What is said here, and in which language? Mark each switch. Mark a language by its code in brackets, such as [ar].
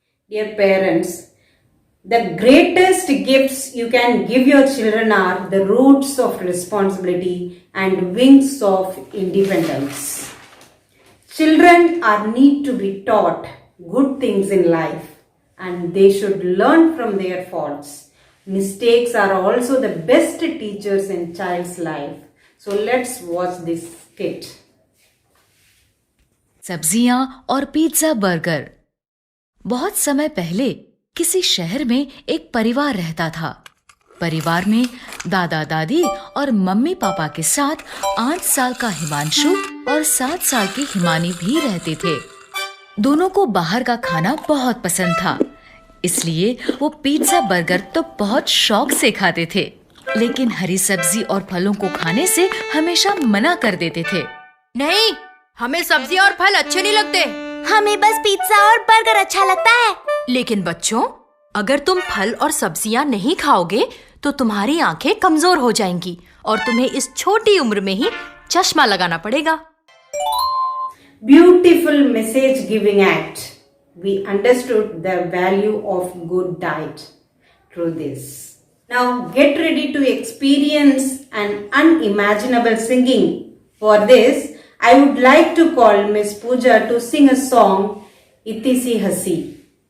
[en] Dear parents, the greatest gifts you can give your children are the roots of responsibility and wings of independence. Children are need to be taught good things in life and they should learn from their faults. Mistakes are also the best teachers in child's life. So let's watch this skit. [hi] सब्जियां और pizza burger. बहुत समय पहले किसी शहर में एक परिवार रहता था। परिवार में दादा दादी और मम्मी पापा के साथ 8 साल का हिमांशु और 7 साल की हिमानी भी रहते थे। दोनों को बाहर का खाना बहुत पसंद था, इसलिए वो पिज्जा बर्गर तो बहुत शौक से खाते थे, लेकिन हरी सब्जी और फलों को खाने से हमेशा मना कर देते थे। नहीं, हमें सब्जी और फल अच्छे नहीं लगते। हमें बस पिज्जा और बर्गर अच्छा लगता है। लेकिन बच्चों, अगर तुम फल और सब्जियां नहीं खाओगे तो तुम्हारी आंखें कमजोर हो जाएंगी और तुम्हें इस छोटी उम्र में ही चश्मा लगाना पड़ेगा। [en] Beautiful message giving act. We understood the value of good diet through this. Now get ready to experience an unimaginable singing. For this, I would like to call Miss Pooja to sing a song, Iti Si Hasi.